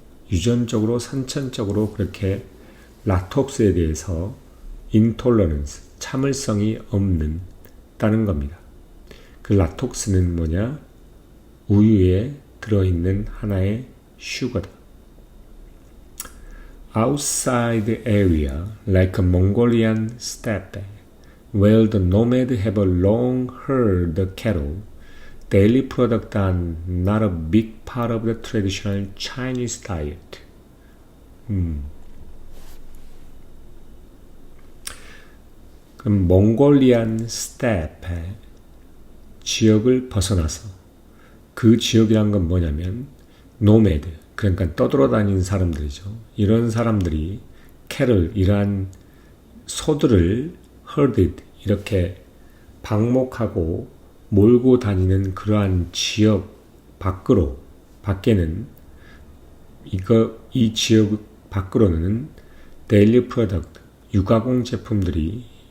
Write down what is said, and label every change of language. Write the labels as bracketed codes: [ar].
[ko] 유전적으로 선천적으로 그렇게 락톡스에 대해서 intolerance 참을성이 없다는 겁니다. 그 락톡스는 뭐냐? 우유에 들어있는 하나의 슈거다. [en] Outside area like a Mongolian steppe, where the nomad have a long herd cattle, dairy products are not a big part of the traditional Chinese diet. [ko] 그럼 몽골리안 스테페 지역을 벗어나서 그 지역이란 건 뭐냐면 노매드, 그러니까 떠돌아다니는 사람들이죠. 이런 사람들이 캐럴, 이러한 소들을 herded, 이렇게 방목하고 몰고 다니는 그러한 지역 밖에는 이 지역 밖으로는 데일리 프로덕트, 유가공 제품들이